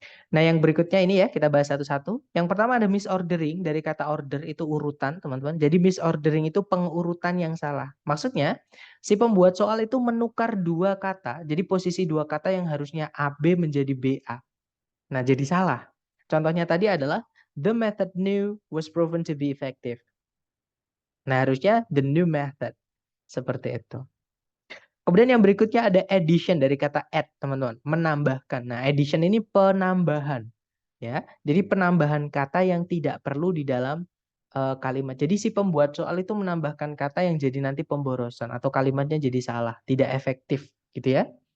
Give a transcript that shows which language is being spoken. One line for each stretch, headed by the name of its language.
Indonesian: Nah, yang berikutnya ini ya, kita bahas satu-satu. Yang pertama ada misordering, dari kata order itu urutan, teman-teman. Jadi misordering itu pengurutan yang salah. Maksudnya, si pembuat soal itu menukar dua kata, jadi posisi dua kata yang harusnya AB menjadi BA. Nah, jadi salah. Contohnya tadi adalah,
English: the method new was proven to be effective.
Indonesian: Nah, harusnya
English: the new method.
Indonesian: Seperti itu. Kemudian yang berikutnya ada addition dari kata add, teman-teman. Menambahkan. Nah, addition ini penambahan. Ya, jadi penambahan kata yang tidak perlu di dalam kalimat. Jadi si pembuat soal itu menambahkan kata yang jadi nanti pemborosan atau kalimatnya jadi salah, tidak efektif, gitu ya.